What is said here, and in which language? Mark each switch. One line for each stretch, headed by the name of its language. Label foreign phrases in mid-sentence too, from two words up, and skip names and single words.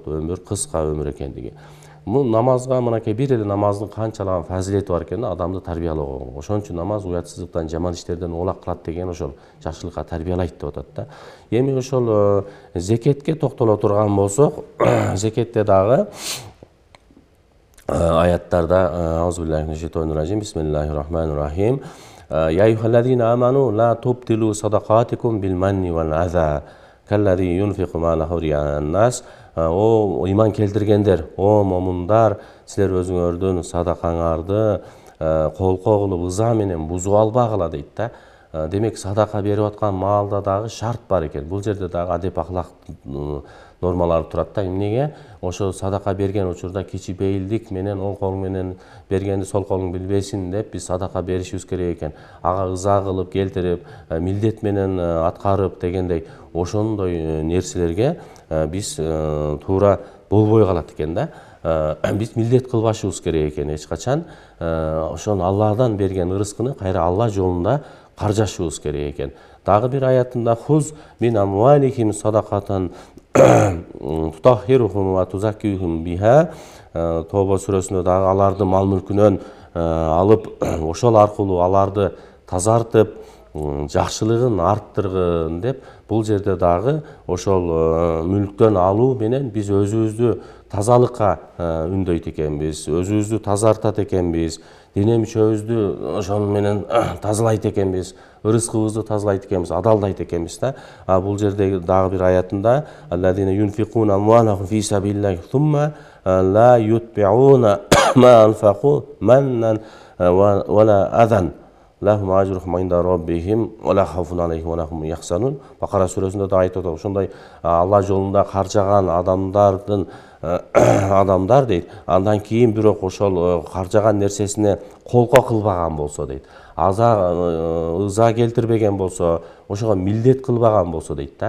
Kyrgyz: Өмүр кыска өмүр экендиги. Бул намазга мынакей бир эле намаздын канчалаган фазилети бар экен да, адамды тарбиялоо. Ошон үчүн намаз уятсыздыктан, жаман иштерден оолак кылат деген ошол жакшылыкка тарбиялайт деп атат да. Эми ошол зекетке токтоло турган болсок, зекетте дагы аяттарда
Arabic: أعوذ بالله من الشيطان الرجيم، بسم الله الرحمن الرحيم. يا أيها الذين آمنوا لا تبطلوا صدقاتكم بالمن والأذى كالذي ينفق ماله رئاء الناس.
Kyrgyz: О иман келтиргендер, о момундар, силер өзүңөрдүн садакаңарды колко кылып ыза менен бузуп албагыла дейт да. Демек садака берип аткан маалда дагы шарт бар экен. Бул жерде дагы адеп ахлак нормалары турат да. Эмнеге? Ошо садака берген учурда кичибейилдик менен оң кол менен бергенди сол колуң билбесин деп биз садака беришибиз керек экен. Ага ыза кылып келтирип, милдет менен аткарып дегендей ошондой нерселерге биз туура болбой калат экен да. Биз милдет кылбашыбыз керек экен эч качан. Ошону Алладан берген ырыскыны кайра Алла жолунда каржашыбыз керек экен. Дагы бир аятында
Arabic: خذ من أموالهم صدقة تطهرهم وتزكيهم بها,
Kyrgyz: Тоба сүрөсүндө дагы аларды мал мүлкүнөн алып, ошол аркылуу аларды тазартып, жакшылыгын арттыргын деп, бул жерде дагы ошол мүлктөн алуу менен биз өзүбүздү тазалыкка үндөйт экенбиз, өзүбүздү тазартат экенбиз, дене мүчөбүздү ошол менен тазалайт экенбиз, ырыскыбызды тазалайт экенбиз, адалдайт экенбиз да. Бул жерде дагы бир аятында
Arabic: الذين ينفقون أموالهم في سبيل الله ثم لا يتبعون ما أنفقوا منا ولا أذى لهم أجرهم عند ربهم ولا خوف عليهم ولا هم يحزنون.
Kyrgyz: Бакара сүрөсүндө да айтып атат. Ошондой Алла жолунда каржаган адамдар дейт. Андан кийин бирок ошол каржаган нерсесине колко кылбаган болсо дейт. Ыза келтирбеген болсо, ошого милдет кылбаган болсо дейт да.